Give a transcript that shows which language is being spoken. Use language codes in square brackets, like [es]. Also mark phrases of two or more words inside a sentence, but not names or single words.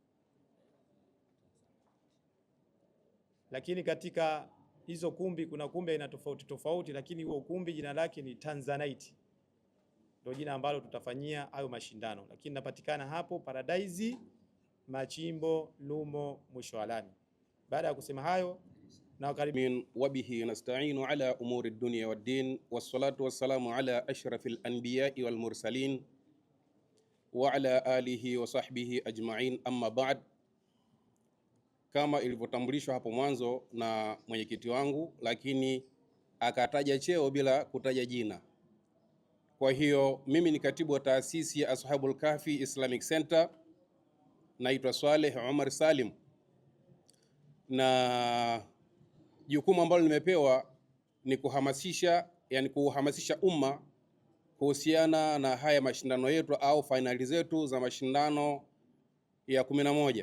[sw] Lakini katika hizo kumbi kuna kumbi ina tofauti tofauti, lakini huo ukumbi jina lake ni Tanzanite, ndio jina ambalo tutafanyia hayo mashindano. Lakini napatikana hapo Paradise Machimbo Lumo, mwisho wa lami. Baada ya kusema hayo, na karibu [ar] وبه نستعين على أمور الدنيا والدين والصلاة والسلام على أشرف الأنبياء والمرسلين وعلى آله وصحبه أجمعين، أما بعد. [sw] Kama ilivyotambulishwa hapo mwanzo na mwenyekiti wangu, lakini akataja cheo bila kutaja jina. Kwa hiyo mimi ni katibu wa taasisi ya Ashabul Kahfi Islamic Center, naitwa Swaleh Omar Salim, na jukumu ambalo nimepewa ni kuhamasisha umma kuhusiana na haya mashindano yetu au fainali zetu za mashindano ya 11.